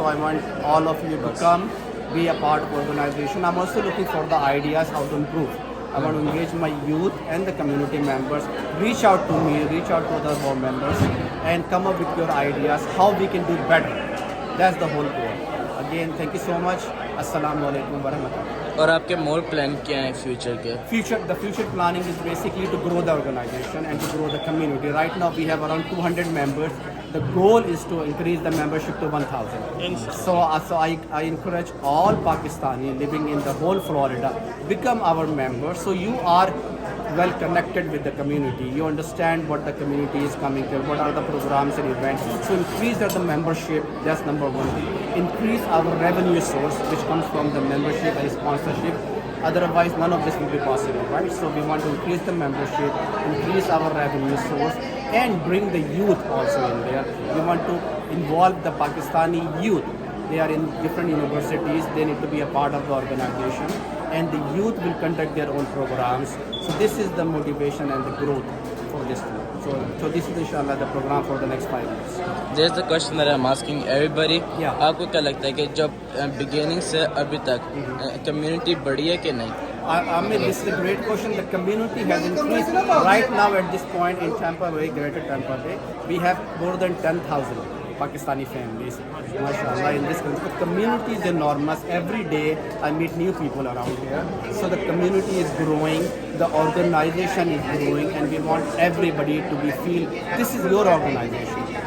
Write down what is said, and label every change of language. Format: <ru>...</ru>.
<en>So I want all of you to come, be a part of organization. I'm also looking for the ideas how to improve. I want to engage my youth and the community members. Reach out to me, reach out to the board members, and come up with your ideas how we can do better. That's the whole goal. Again, thank you so much.</en> <ar>Assalamu alaikum wa rahmatullah.</ar> <hi>और आपके मोर plan क्या है future के?</hi> <en>The future planning is basically to grow the organization and to grow the community. Right now we have around 200 members. The goal is to increase the membership to 1,000. So I encourage all Pakistani living in the whole Florida, become our members. So you are well connected with the community. You understand what the community is coming to, what are the programs and events. So increase the membership, that's number one. Increase our revenue source, which comes from the membership and sponsorship. Otherwise, none of this will be possible, right? So we want to increase the membership, increase our revenue source, and bring the youth also in there. We want to involve the Pakistani youth. They are in different universities. They need to be a part of the organization, and the youth will conduct their own programs. So this is the motivation and the growth for this group. So this is inshallah the program for the next 5 years. There's the question that I'm asking everybody. Yeah.</en> <hi>आपको क्या लगता है कि जब beginning से अभी तक community बढ़ी है कि नहीं?</hi> <en>I mean, this is a great question. The community has increased. Right now at this point in Tampa Bay, Greater Tampa Bay, we have more than 10,000 Pakistani families. MashaAllah, in this country. The community is enormous. Every day I meet new people around here. So the community is growing, the organization is growing, and we want everybody to feel this is your organization.</en>